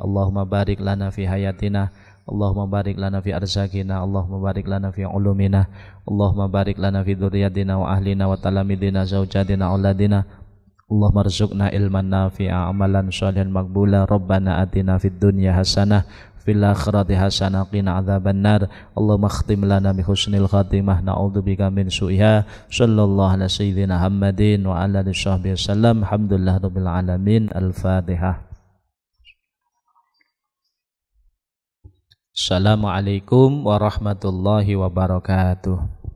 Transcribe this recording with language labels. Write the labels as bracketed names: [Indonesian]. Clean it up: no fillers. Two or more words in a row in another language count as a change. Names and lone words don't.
[Arabic] اللهم بارك لنا في حياتنا، اللهم بارك لنا في أرزاقنا، اللهم بارك لنا في علومنا، اللهم بارك لنا في ذرياتنا وأهلنا وتلامذتنا زوجاتنا أولادنا. اللهم ارزقنا علما نافعا عملا صالحا مقبولا. ربنا آتنا في الدنيا حسنة في الآخرة حسنة قنا عذاب النار. اللهم اختم لنا بحسن الخاتمة نعوذ بك من سوئها. صلى الله على سيدنا محمد وعلى آله وصحبه وسلم. الحمد لله رب العالمين. Al-Fatihah. السلام عليكم ورحمة الله وبركاته.